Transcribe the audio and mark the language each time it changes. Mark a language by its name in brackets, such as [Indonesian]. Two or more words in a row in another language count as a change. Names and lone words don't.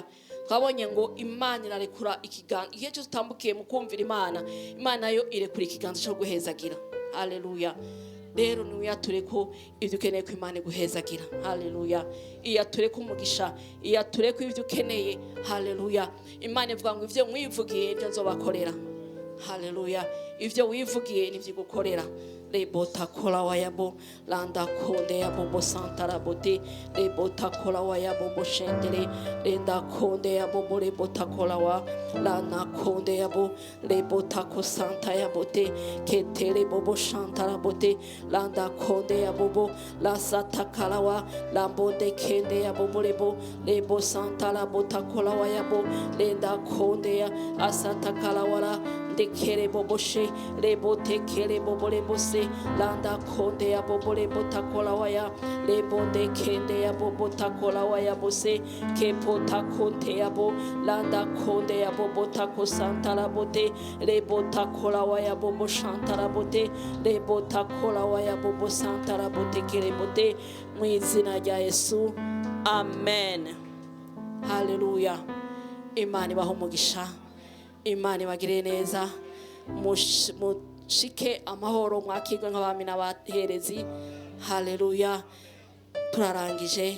[Rundi] Twabonye ngo Imana irarekura ikiganza igihe cyose utambukiye mu kumvira Imana, Imana yo irekura ikiganza cyo guhezagira. Haleluya. rero niwiyature ko ibyo ukeneye ko Imana iguhezagira. Haleluya. Iyature ko umugisha, iyature ko ibyo ukeneye. Haleluya. Imana ivuga ngo ivyo mwivugiye nibyo nzobakorera. Haleluya. Ivyo wivugiye nivyo gukorera. Rebota kola wayabo landa konde ya bobo santara bote rebota kola wayabo boshendere renda konde ya bobo rebota kola wa lana konde ya bo rebota ko santa ya bote ketere bobo shantara bote landa konde ya bobo la sata kalawa lambonde kende ya bobo lebo santara bota kola wayabo renda konde ya asata kalawara dekere boboshe lebo tekere bobole bose landa konde ya bobole botakola waya lebo dekende ya bobotakola waya bose kepo takonte ya bo landa konde ya bobotako santara bote lebo takola waya bobo shantara bote lebo takola waya bobo santara bote kere bote mu izina rya Yesu, amen. Haleluya. Imana ibahe umugisha, Imana ibagire neza, mushike amahoro, mwakirwe nk'abami n'abaherezi. Haleluya. Turarangije.